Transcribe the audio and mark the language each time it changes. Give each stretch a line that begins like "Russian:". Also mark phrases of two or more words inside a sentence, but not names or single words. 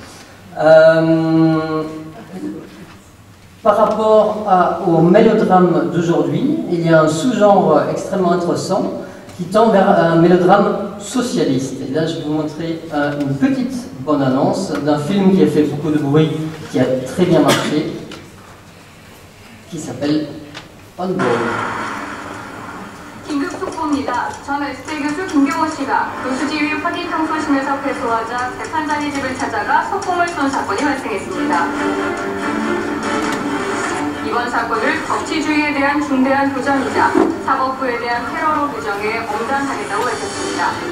French: Par rapport au mélodrame d'aujourd'hui, il y a un sous-genre extrêmement intéressant qui tend vers un mélodrame socialiste. Et là, je vais vous montrer une petite bande-annonce d'un film qui a fait beaucoup de bruit, qui a très bien marché, qui s'appelle On Board.
Korean: 긴급 속보입니다. 전 SJ 교수 김경호 씨가 교수 지휘 파기 청소심에서 패소하자 재판장의 집을 찾아가 석공을 쏜 사건이 발생했습니다. 이번 사건을 법치주의에 대한 중대한 도전이자 사법부에 대한 테러로 규정해 엄단하겠다고 밝혔습니다.